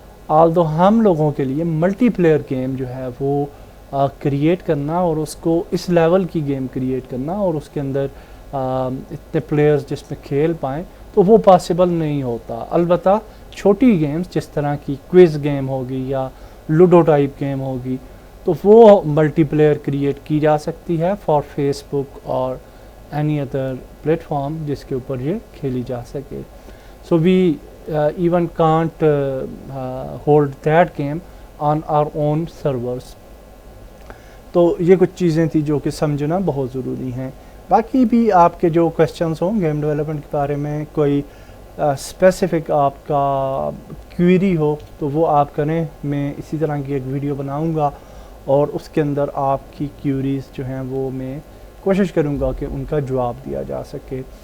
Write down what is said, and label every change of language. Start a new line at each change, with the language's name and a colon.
Hindi: Aldous हम लोगों के लिए मल्टीप्लेयर गेम जो है वो क्रिएट करना, और उसको इस लेवल की गेम क्रिएट करना, और उसके अंदर इतने प्लेयर्स जिसमें खेल पाएँ, तो वो पॉसिबल नहीं होता। अलबत्ता छोटी गेम्स जिस तरह की क्विज़ गेम होगी या लूडो टाइप गेम होगी, तो वो मल्टीप्लेयर क्रिएट की जा सकती है फॉर फेसबुक और एनी अदर प्लेटफॉर्म जिसके ऊपर ये खेली जा सके।
English: So we even can't hold that game on our own servers।
Hindi: तो ये कुछ चीज़ें थी जो कि समझना बहुत ज़रूरी हैं। बाकी भी आपके जो क्वेश्चंस हों गेम डेवलपमेंट के बारे में, कोई स्पेसिफिक आपका क्वेरी हो तो वो आप करें। मैं इसी तरह की एक वीडियो बनाऊंगा और उसके अंदर आपकी क्वेरीज जो हैं वो मैं कोशिश करूंगा कि उनका जवाब दिया जा सके।